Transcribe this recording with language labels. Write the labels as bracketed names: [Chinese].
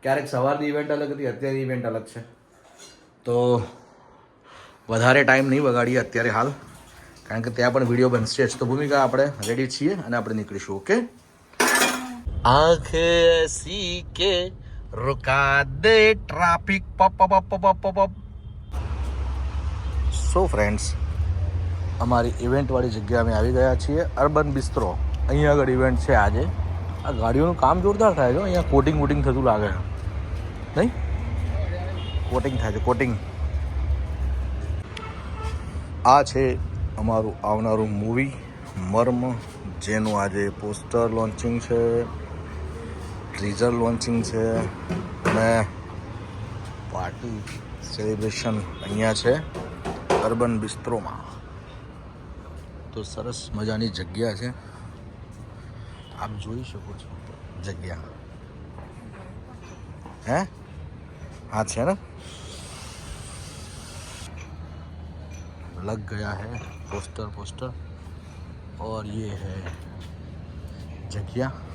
[Gujarati] ક્યારેક સવારની ઇવેન્ટ અલગ હતી, અત્યારની ઇવેન્ટ અલગ છે। તો વધારે ટાઈમ નહીં બગાડીએ અત્યારે હાલ, કારણ કે ત્યાં પણ વિડીયો બનશે જ. તો ભૂમિકા આપણે રેડી છીએ અને આપણે નીકળીશું. ઓકે. આંખ એસી કે रुका दे ट्रैफिक पप पप पप पप पप. સો ફ્રેન્ડ્સ, અમારી ઇવેન્ટવાળી જગ્યા અમે આવી ગયા છીએ, અર્બન બિસ્ટ્રો. અહીંયા આગળ ઇવેન્ટ છે આજે. આ ગાડીઓનું કામ જોરદાર થાય છે. અહીંયા કોટિંગ વોટિંગ થતું લાગે છે, નહીં? કોટિંગ થાય છે, કોટિંગ. આ છે અમારું આવનારું મૂવી મર્મ, જેનું આજે પોસ્ટર લોન્ચિંગ છે, ટ્રીઝર લોન્ચિંગ છે અને પાર્ટી સેલિબ્રેશન અહીંયા છે અર્બન બિસ્ટ્રોમાં. તો સરસ મજાની જગ્યા છે, આપ જોઈ શકો છો જગ્યા. હે હા છે ને, [Hindi] लग गया है पोस्टर और ये है जगह.